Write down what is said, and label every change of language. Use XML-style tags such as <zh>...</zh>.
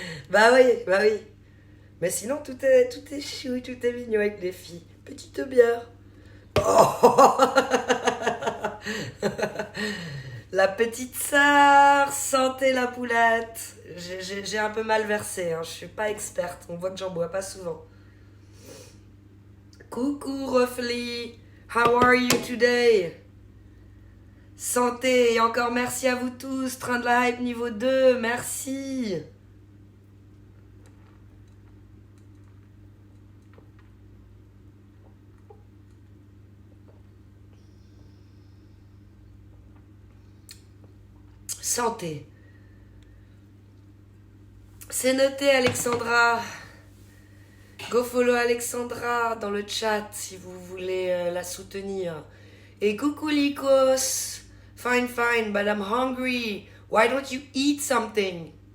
<fr>Bah oui. Mais sinon, tout est chou, tout est mignon avec les filles. Petite bière. Oh. La petite sœur, santé la poulette. J'ai un peu mal versé, hein. Je suis pas experte. On voit que j'en bois pas souvent. Coucou</fr> <en>Roughly, how are you today?</en> <fr>Santé et encore merci à vous tous. Train de la hype niveau 2, merci. Santé. C'est noté Alexandra. Go follow Alexandra dans le chat si vous voulez la soutenir. Et coucou</fr> <en>Likos. Fine, but I'm hungry. Why don't you eat something?</en>